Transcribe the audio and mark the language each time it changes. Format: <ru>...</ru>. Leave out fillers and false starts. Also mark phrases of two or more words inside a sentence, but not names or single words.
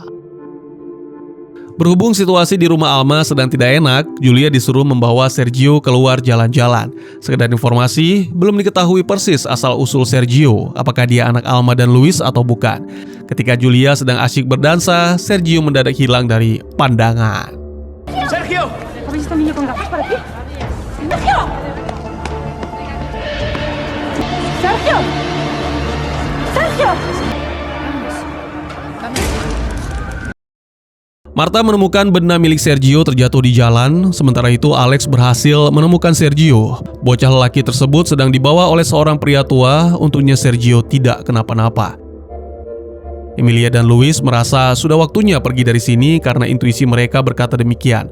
<id>Berhubung situasi di rumah Alma sedang tidak enak, Julia disuruh membawa Sergio keluar jalan-jalan. Sekedar informasi, belum diketahui persis asal-usul Sergio, apakah dia anak Alma dan Luis atau bukan. Ketika Julia sedang asyik berdansa, Sergio mendadak hilang dari pandangan. Sergio!</id> <es>¿Has visto un niño con gafas por aquí? ¡Sergio! ¡Sergio! ¡Sergio!</es> <id>Marta menemukan benda milik Sergio terjatuh di jalan, sementara itu Alex berhasil menemukan Sergio. Bocah lelaki tersebut sedang dibawa oleh seorang pria tua, untungnya Sergio tidak kenapa-napa. Emilia dan Luis merasa sudah waktunya pergi dari sini karena intuisi mereka berkata demikian.</id>